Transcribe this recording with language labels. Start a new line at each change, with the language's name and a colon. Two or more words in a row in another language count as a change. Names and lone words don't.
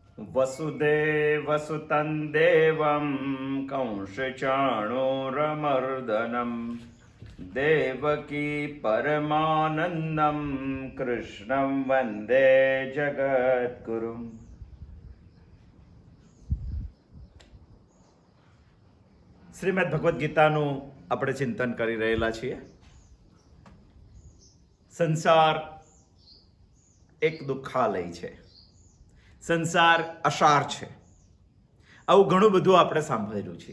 Sanskrit: वसुदेवसुतं देवं कंसचाणूरमर्दनं देवकी परमानन्दं कृष्णं वन्दे जगद्गुरुम्।
Gujarati: શ્રીમદ ભગવદ્ ગીતાનું આપણે ચિંતન કરી રહેલા છીએ। સંસાર એક દુઃખાલય છે, સંસાર અસાર છે, આવું ઘણું બધું આપણે સાંભળેલું છે।